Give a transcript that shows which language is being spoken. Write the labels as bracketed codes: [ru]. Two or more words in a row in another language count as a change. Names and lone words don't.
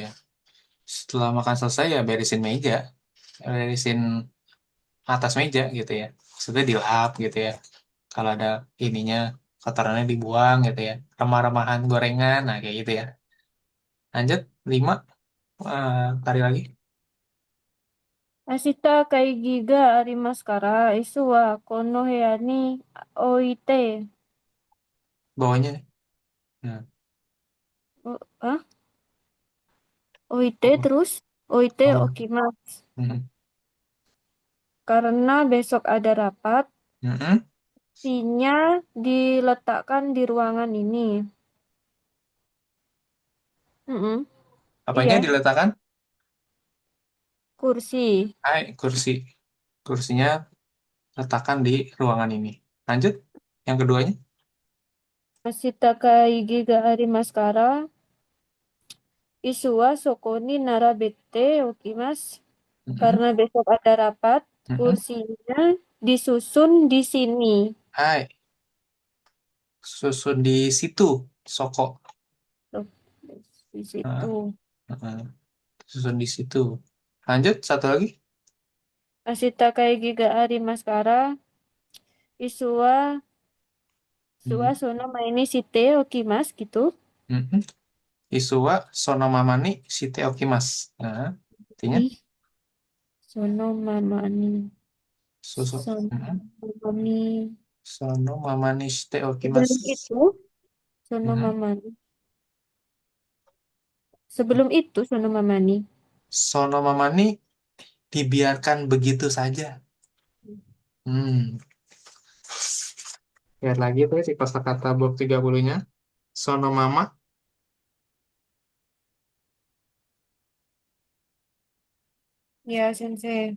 [id] Setelah makan selesai ya beresin meja, beresin atas meja gitu ya. Maksudnya dilap gitu ya. Kalau ada ininya, kotorannya dibuang gitu ya. Remah-remahan gorengan, nah kayak gitu ya. Lanjut, 5, tarik lagi. [ja] 明日会議がありますから, 椅子はこの部屋に置いて. [id] Bawahnya nih. Nah, [ja] あ、置いて [id] apa? terus oite Oh. [ja] 置きます. Mm-mm. [id] Karena besok ada rapat, Mm-mm. kursinya diletakkan di ruangan ini. Mm-mm. Apanya Iya, diletakkan? kursi. Hai, kursi. Kursinya letakkan di ruangan ini. Lanjut, yang keduanya. [ja] 明日会議がありますから, 椅子はそこに並べて置きます. Mm-mm. [id] Karena besok ada rapat, Mm-mm. kursinya disusun di sini. Hai, susun di situ, Soko. Tuh, di Nah, situ. mm-mm. Susun di situ. Lanjut, satu lagi. [ja] 明日会議がありますから, 椅子は Mm. そのままにしておきます gitu. Mm-mm. 椅子はそのままにしておきます. [id] Nah, artinya Ih, [ja] そのままに. susu. Sono Mm-mm. mamani. そのままにしておきます. [id] Sebelum itu, sono Mm-mm. mamani. Sebelum itu, [ja] そのままに. [id] Sonomamani dibiarkan begitu saja. Hmm. Lihat lagi tuh si kosakata bab 30-nya. [ja] Sonomama. [id] Ya, sensei.